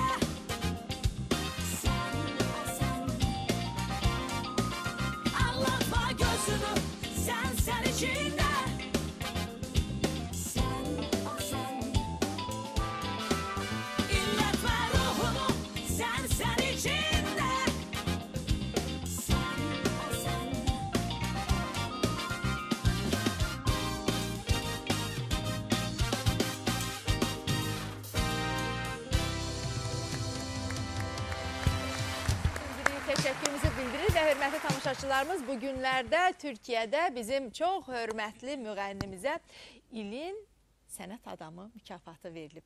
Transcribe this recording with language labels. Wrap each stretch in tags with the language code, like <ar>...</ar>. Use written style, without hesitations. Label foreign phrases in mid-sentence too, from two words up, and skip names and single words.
<tr>Sen içinde sen o sen, inletme ruhumu sen içinde sen o sen.</tr> <az>Təşəkkürümüzü bildirir və hörmətli tamaşaçılarımız, bu günlərdə Türkiyədə bizim çox hörmətli müğənnimizə ilin sənət adamı mükafatı verilib.</az>